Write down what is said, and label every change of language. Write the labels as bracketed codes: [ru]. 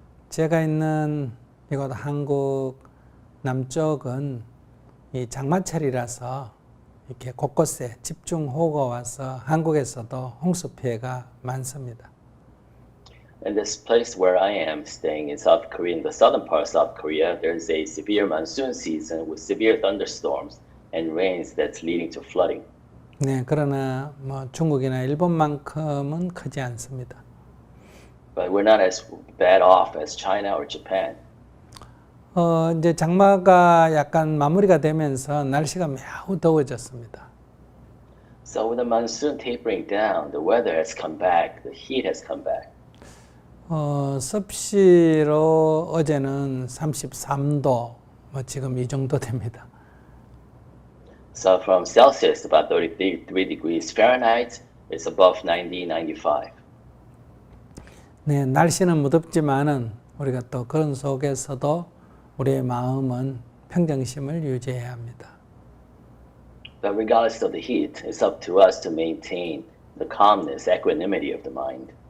[ko] 제가 있는 이곳 한국 남쪽은 이 장마철이라서 이렇게 곳곳에 집중호우가 와서 한국에서도 홍수 피해가 많습니다. [en] In this place where I am staying in South Korea, in the southern part of South Korea, there's a severe monsoon season with severe thunderstorms and rains that's leading to flooding. [ko] 네, 그러나 뭐 중국이나 일본만큼은 크지 않습니다. [en] But we're not as bad off as China or Japan. [ko] 이제 장마가 약간 마무리가 되면서 날씨가 매우 더워졌습니다. [en] So with the monsoon tapering down, the weather has come back, the heat has come back. [ko] 섭씨로 어제는 33도, 뭐 지금 이 정도 됩니다. [en] So from Celsius, about 33 degrees Fahrenheit, it's above 90, 95. [ko] 네, 날씨는 무덥지만은 우리가 또 그런 속에서도 우리의 마음은 평정심을 유지해야 합니다. [en] But regardless of the heat, it's up to us to maintain the calmness, equanimity of the mind.